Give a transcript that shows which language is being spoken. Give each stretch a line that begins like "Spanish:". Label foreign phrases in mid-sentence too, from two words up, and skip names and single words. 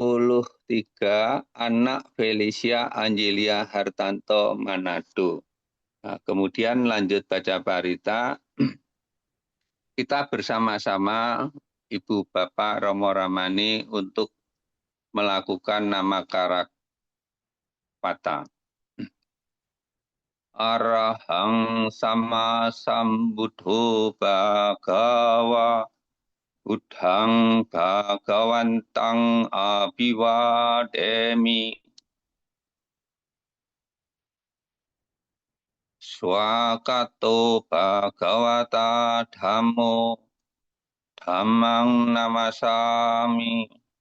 Indonesian: 63, Anak Felicia Angelia Hartanto, Manado. Nah, kemudian lanjut baca parita, kita bersama-sama Ibu Bapak Romo Ramani untuk melakukan nama karakpata.
Pali: Arahang sama sambuddho bhagawa Buddhang bhagawantang abhiwademi Swakato bhagavata dhammo dhammang namasami